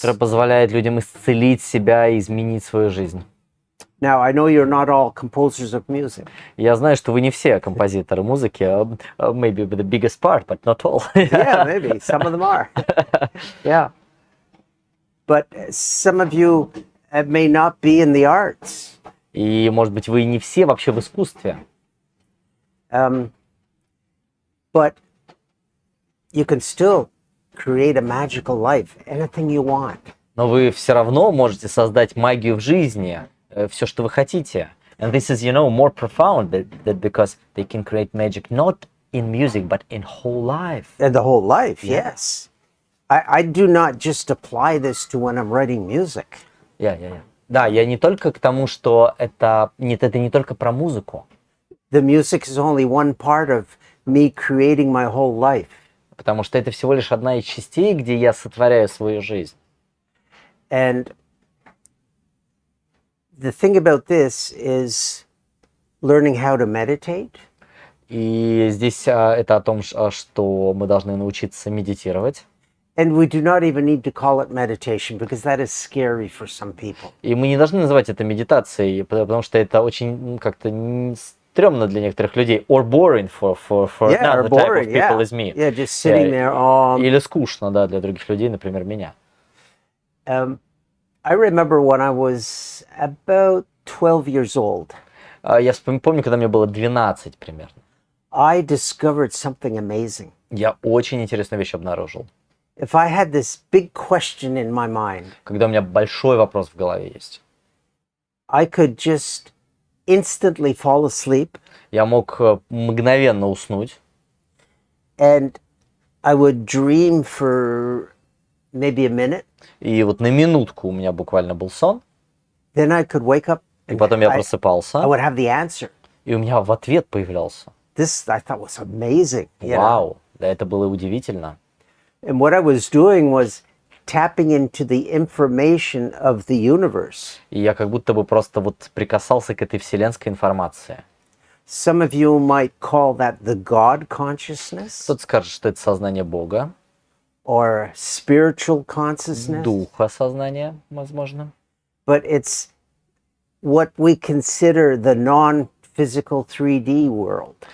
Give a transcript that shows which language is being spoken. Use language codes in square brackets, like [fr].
[ru] которая позволяет людям исцелить себя и изменить свою жизнь. [en] Now, I know you're not all composers of music, [ru] Я знаю, что вы не все композиторы музыки, [en] maybe the biggest part, but not all. yeah, maybe some of them are. Yeah. But some of you may not be in the arts. [ru] И, может быть, вы не все вообще в искусстве, [en] But you can still create a magical life, anything you want. [ru] но вы все равно можете создать магию в жизни, все, что вы хотите. [en] And this is, more profound that because they can create magic not in music, but in whole life. And the whole life, yes. I do not just apply this to when I'm writing music. Yeah. [ru] Да, я не только к тому, что это не только про музыку, [en] The music is only one part of me creating my whole life. [ru] потому что это всего лишь одна из частей, где я сотворяю свою жизнь. [en] And the thing about this is learning how to meditate. [ru] И здесь это о том, что мы должны научиться медитировать. [en] And we do not even need to call it meditation because that is scary for some people. [ru] И мы не должны называть это медитацией, потому что это очень как-то стрёмно для некоторых людей. [en] Or boring for Yeah, or another type of boring, people yeah. is me. Yeah, just sitting there. [ru] Или скучно, да, для других людей, например, меня. [en] I remember when I was about 12 years old, [ru] Я помню, когда мне было 12 примерно. [en] I discovered something amazing. [ru] Я очень интересную вещь обнаружил. [en] If I had this big question in my mind, [ru] Когда у меня большой вопрос в голове есть. [en] I could just instantly fall asleep [ru] Я мог мгновенно уснуть, [en] and I would dream for maybe a minute. [ru] и вот на минутку у меня буквально был сон, [en] Then I could wake up [ru] и [en] and [ru] потом я [en] I [ru] просыпался, [en] would have the answer. [ru] и у меня в ответ появлялся. [en] This I thought was amazing. You know? [ru] Вау, да, это было удивительно. [en] And what I was doing was tapping into the information of the universe. [ru] И я как будто бы просто вот прикасался к этой вселенской информации. [en] Some of you might call that the God consciousness [ru] Кто-то скажет, что это сознание Бога, [en] or spiritual consciousness, [ru] духа сознания, возможно. [en] but it's what we consider the non-physical 3D world.